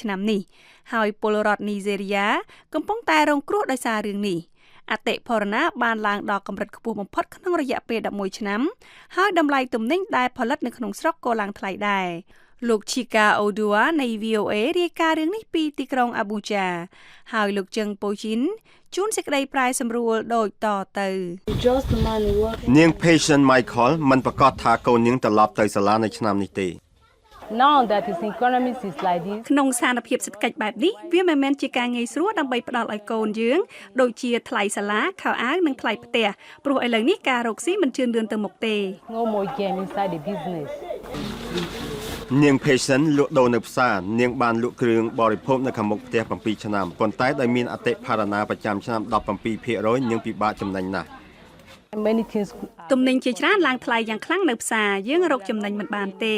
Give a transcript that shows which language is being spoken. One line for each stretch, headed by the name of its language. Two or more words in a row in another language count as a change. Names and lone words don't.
Khmer: ឆ្នាំនេះហើយពលរដ្ឋនីហ្សេរីយ៉ាកំពុងតែរងគ្រោះដោយសាររឿងនេះអតិផរណាបានឡើងដល់កម្រិតខ្ពស់បំផុតក្នុងរយៈពេល11ឆ្នាំហើយតម្លៃទំនិញដែលផលិតនៅក្នុងស្រុកក៏ឡើងថ្លៃដែរលោក Chika Odua នៃ VOA រាយការណ៍រឿងនេះពីទីក្រុង Abuja ហើយលោកជឹងប៉ូជីនជួនសេចក្តីប្រាយសម្រួលដូចតទៅ នាង Patient Michael មិនប្រកាសថាកូននាងត្រឡប់ទៅសាលានៅឆ្នាំនេះទេ
English: Now that is economics is like this
Khmer: ក្នុងស្ថានភាពសេដ្ឋកិច្ចបែបនេះវាមិនមែនជាការងាយស្រួលដើម្បីផ្ដល់ឲ្យកូនយើងដូចជាថ្លៃសាលាខោអាវនិងថ្លៃផ្ទះព្រោះឥឡូវនេះការរកស៊ីមិនជឿនលឿនទៅមុខទេ
English: No more game inside the business
Khmer: នាង Patient លក់ដូរនៅផ្សារនាងបានលក់គ្រឿងបរិភោគនៅខាងមុខផ្ទះ7ឆ្នាំប៉ុន្តែដោយមានអតិផរណាប្រចាំឆ្នាំ 17% នាងពិបាកចំណេញណាស់
English: Many things
Khmer: ទំនិញជាច្រើនឡើងថ្លៃយ៉ាងខ្លាំងនៅផ្សារយើងរកចំណេញមិនបានទេ